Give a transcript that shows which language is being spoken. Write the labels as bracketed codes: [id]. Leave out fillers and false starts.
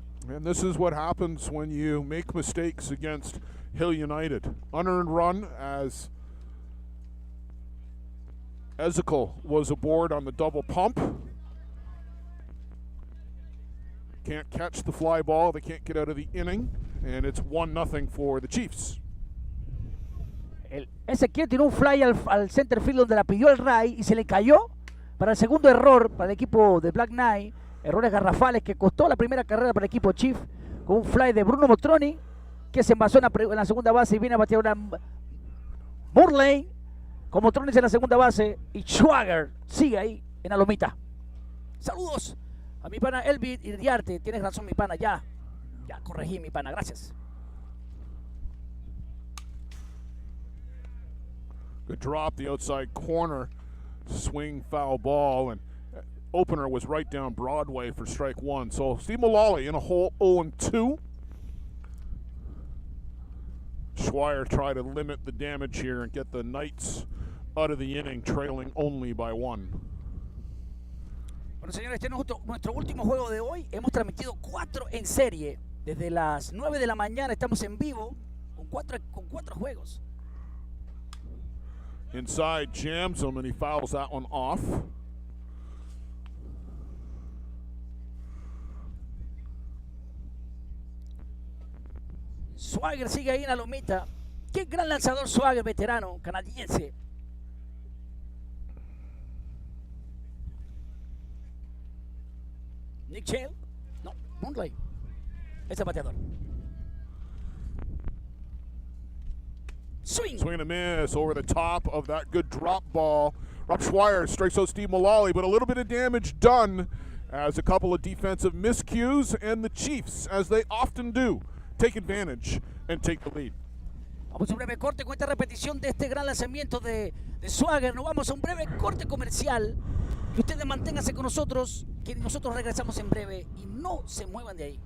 [en] And this is what happens when you make mistakes against Hill United. Unearned run as Ezekiel was aboard on the double pump. can't catch the fly ball. They can't get out of the inning. And it's 1-0 for the Chiefs. [es] Ezequiel tiró un fly al center field donde la pidió el Ray y se le cayó para el segundo error para el equipo de Black Knight. Errores garrafales que costó la primera carrera para el equipo Chief, con un fly de Bruno Motroni que se envasó en la segunda base y viene a batear una Murley con Motroni en la segunda base y Schwager sigue ahí en la lomita. Saludos a mi pana Elvid Iriarte. Tienes razón, mi pana, ya corregí, mi pana, gracias. [en] Good drop, the outside corner, swing, foul ball, and opener was right down Broadway for strike one. So Steve Mullally in a hole 0-2. Schweier tried to limit the damage here and get the Knights out of the inning, trailing only by 1. [es] Bueno, señores, este es nuestro último juego de hoy. Hemos transmitido 4 en serie. Desde las 9 de la mañana estamos en vivo con cuatro juegos. [en] Inside jams him and he fouls that one off. [es] Swagger sigue ahí en la lomita. Qué gran lanzador Swagger, veterano canadiense. Nick Chell. No, Moonlight. Ese bateador. [en] Swing. Swing and a miss over the top of that good drop ball. Rob Schweier strikes out Steve Mullally, but a little bit of damage done as a couple of defensive miscues, and the Chiefs, as they often do, take advantage and take the lead. [es] Vamos a un breve corte con esta repetición de este gran lanzamiento de Swagger. Nos vamos a un breve corte comercial. Que ustedes manténganse con nosotros, que nosotros regresamos en breve y no se muevan de ahí.